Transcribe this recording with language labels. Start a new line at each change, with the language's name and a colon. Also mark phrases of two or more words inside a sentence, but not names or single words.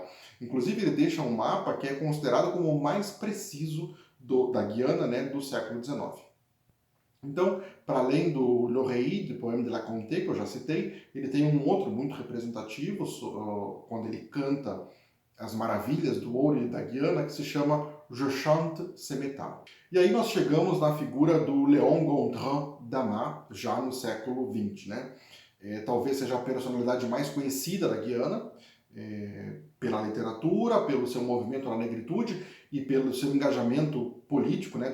Portuguese: Inclusive, ele deixa um mapa que é considerado como o mais preciso da Guiana, né, do século XIX. Então, para além do L'Oreille, do Poème de la Comté, que eu já citei, ele tem um outro muito representativo, quando ele canta as maravilhas do ouro e da Guiana, que se chama Je chante ces métals. E aí nós chegamos na figura do Léon Gontran Damas, já no século XX, né? Talvez seja a personalidade mais conhecida da Guiana, pela literatura, pelo seu movimento na negritude e pelo seu engajamento político, né?